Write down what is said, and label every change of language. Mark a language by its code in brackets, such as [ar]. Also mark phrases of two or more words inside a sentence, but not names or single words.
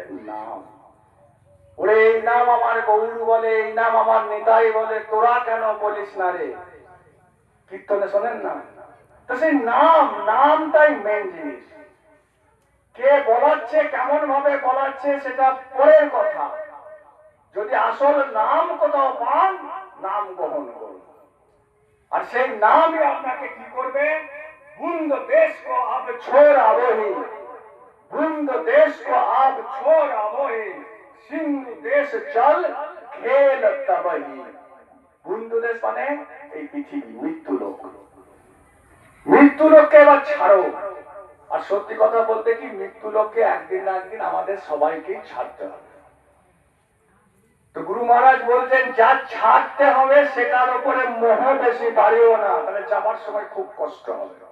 [bn] নাম ওরে এই নাম আমার গৌর বলে এই নাম আমার নিতাই বলে তোরা কেন বলিস না রে কীর্তনে শোনেন না তো সেই নাম নামটাই মেন জিনিস কে বলাচ্ছে কেমন ভাবে বলাচ্ছে সেটা পরের কথা যদি আসল নাম কোথাও পান নাম গ্রহণ করুন আর সেই নামই আপনাকে কি করবে [hi] बुंद देश को अब छोड़ आवो ही बुंद देश को अब छोड़ आवो ही सिंधु देश चल खेल तबही बुंद देश [bn] মানে এই পৃথিবী মৃত্যু লোক মৃত্যু লোককে এবার ছাড়ো আর সত্যি কথা বলতে কি মৃত্যু লোককে একদিন না একদিন আমাদের সবাইকেই ছাড়তে হবে তো গুরু মহারাজ বলছেন যা ছাড়তে হবে সেটার উপরে মোহ বেশি বাড়িও না তাহলে যাবার সময় খুব কষ্ট হবে